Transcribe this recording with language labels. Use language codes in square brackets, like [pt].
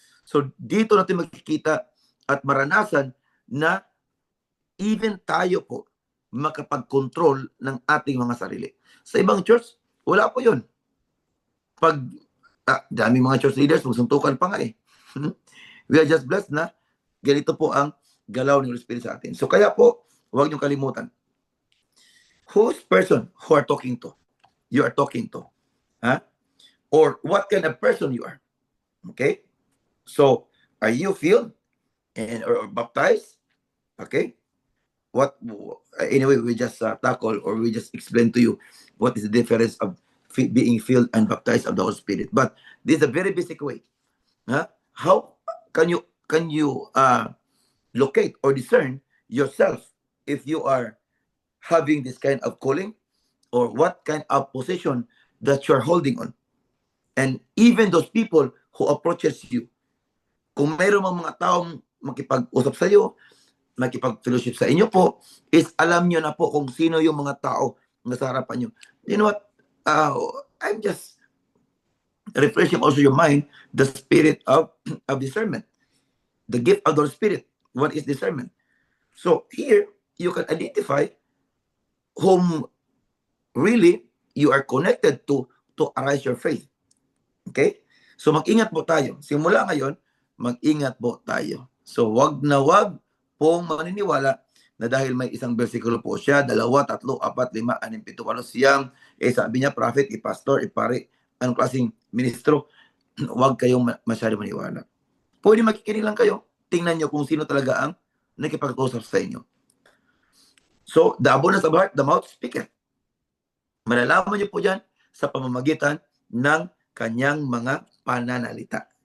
[tl] So, dito natin makikita at maranasan na even tayo po makapag-control ng ating mga sarili. Sa ibang church, wala po yun. Pag daming mga church leaders, magsuntukan pa nga [en] We are just blessed [tl] na ganito po ang galaw ng Espiritu sa atin. So kaya po, huwag niyong kalimutan. [en] Whose person who are talking to? You are talking to. Or what kind of person you are. Okay? So, are you filled or baptized? Okay? Anyway, we just tackle or we just explain to you what is the difference of being filled and baptized of the Holy Spirit. But this is a very basic way. How can you locate or discern yourself if you are having this kind of calling or what kind of position that you're holding on? And even those people who approaches you, [tl] kung mayroon mga taong makipag-usap sa iyo, makipag-fellowship sa inyo po, is alam nyo na po kung sino yung mga tao na sa harapan nyo. [en] You know what? I'm just refreshing also your mind, the spirit of discernment. The gift of the Spirit. What is discernment? So here, you can identify whom really you are connected to arise your faith. [tl] Okay? So mag-ingat po tayo. Simula ngayon, mag-ingat po tayo. So wag na wag pong maniniwala na dahil may isang bersikulo po siya, 2, 3, 4, 5, 6, 7, 8 siyang, sabi niya, prophet, pastor, pare, anong klaseng ministro, wag kayong masyado maniwala. Pwede makikinig lang kayo. Tingnan nyo kung sino talaga ang nakipag-usap sa inyo. [en] So, the abundance of heart, the mouth speaketh. [tl] Malalaman nyo po dyan sa pamamagitan ng kanyang mga pananalita.